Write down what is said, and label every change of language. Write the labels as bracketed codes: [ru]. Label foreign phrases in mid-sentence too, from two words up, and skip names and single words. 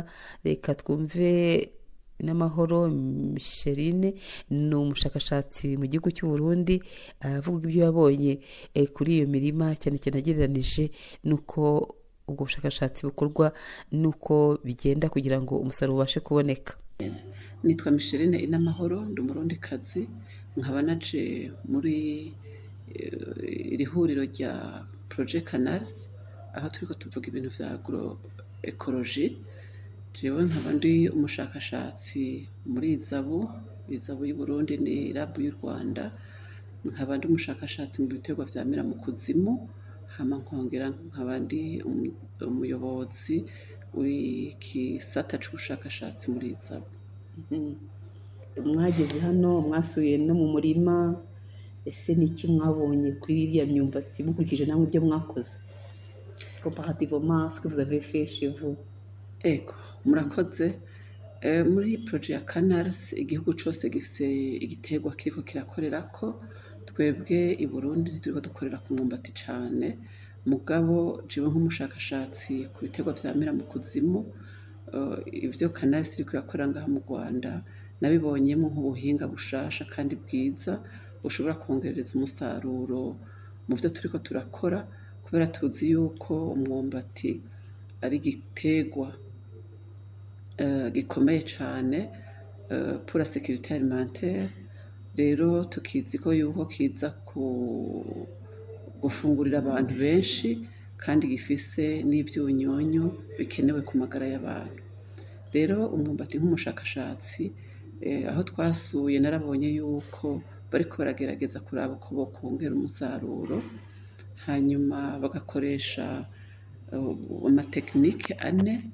[rw] Reka twumve N'amahoro Micheline, ni umushakashatsi mu gihugu cy'u Burundi, avuga ibyo yabonye kuri iyo mirima, cyane cyane agereranije nuko ubwo bushakashatsi bukorwa nuko bigenda kugira ngo umusaruro ubashe kuboneka. [rn] Nitwa Micheline N'amahoro, ndi umurundikazi, nkaba naje muri iri huriro rya Projet Canals, aho turiko tuvuga ibintu vya agroecology. Jewe nkaba ndi umushakashatsi muri izabu y'u Burundi ni RAB y'u Rwanda, nkaba ndi umushakashatsi mu biterwa vyamira mu kuzimu, hama nkongera nkaba ndi umuyobozi w'ikisata c'ubushakashatsi muri izabu. [rw] Mwageze hano mwasuye no mu murima, ese niki mwabonye kuri iriya myumbati mukurikije namwe ibyo mwakoze [fr] comparativement à ce que vous avez fait chez vous? [rn] Ego, murakoze. Muri projet ya Canals igihugu cyose gifise igiterwa kiriko kirakorerako. Twebwe i Burundi turiko dukorera ku mwumbati cane, mugabo jewe nk'umushakashatsi ku biterwa vyamira mu kuzimu, ivyo Canals iriko irakorera ngaha mu Rwanda nabibonyemo nk'ubuhinga bushasha kandi bwiza bushobora kongerereza umusaruro mu byo turiko turakora, kubera tuzi yuko umwumbati ari igiterwa gikomeye cyane [fr] pour la sécurité alimentaire. [rn] Rero tukizi ko yuko kiza gufungurira abantu benshi kandi gifise n'ivyunyunyu bikenewe ku magara y'abantu. Rero umwumbati nk'umushakashatsi aho twasuye narabonye yuko bariko baragerageza kuraba uko bokongera umusaruro, hanyuma bagakoresha amatekinike ane.